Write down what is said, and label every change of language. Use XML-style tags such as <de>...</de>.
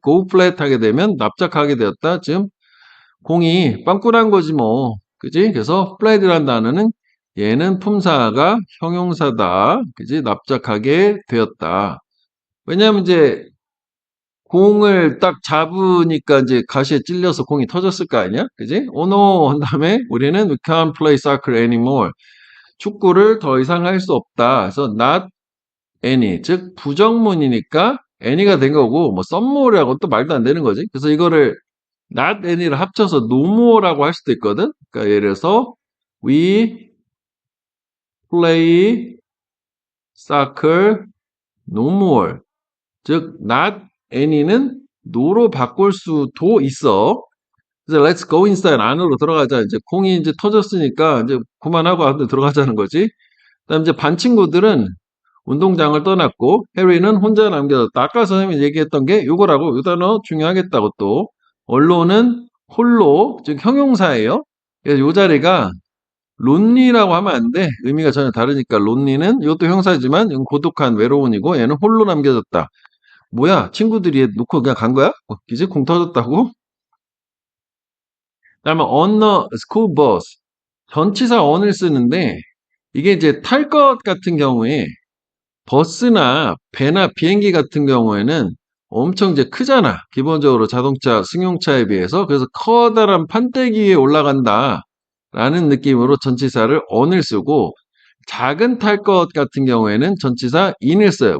<ko>go flat 하게 되면 납작하게 되었다. 지금 공이 빵꾸난 거지 뭐. 그지? 그래서 flat이라는 단어는 얘는 품사가 형용사다. 그지? 납작하게 되었다. 왜냐하면 이제 공을 딱 잡으니까 이제 가시에 찔려서 공이 터졌을 거 아니야? 그지?</ko> <en>Oh no!</en> <ko>한 다음에 우리는</ko> <en>we can't play soccer anymore.</en> <ko>축구를 더 이상 할 수 없다. 그래서</ko> <en>not any.</en> <ko>즉, 부정문이니까 any가 된 거고, 뭐, somemore라고 또 말도 안 되는 거지. 그래서 이거를 not any를 합쳐서 no more라고 할 수도 있거든. 그러니까 예를 들어서</ko> <en>we play soccer no more.</en> <ko>즉, not any는 no로 바꿀 수도 있어. 그래서</ko> <en>let's go inside</en> <ko>안으로 들어가자. 이제 공이 이제 터졌으니까 이제 그만하고 안으로 들어가자는 거지. 그다음 이제 반 친구들은 운동장을 떠났고 해리는 혼자 남겨졌다. 아까 선생님이 얘기했던 게 요거라고. 요 단어 중요하겠다고 또. 언론은 홀로 즉 형용사예요. 그래서 요 자리가 론리라고 하면 안 돼. 의미가 전혀 다르니까 론리는 이것도 형사지만 이건 고독한 외로운이고 얘는 홀로 남겨졌다. 뭐야? 친구들이 놓고 그냥 간 거야? 이제 공 터졌다고? 그다음에</ko> <en>on the school bus.</en> <ko>전치사 on을 쓰는데 이게 이제 탈 것 같은 경우에 버스나 배나 비행기 같은 경우에는 엄청 이제 크잖아. 기본적으로 자동차, 승용차에 비해서. 그래서 커다란 판때기 위에 올라간다. 라는 느낌으로 전치사를 on을 쓰고 작은 탈 것 같은 경우에는 전치사 in을 써요.</ko>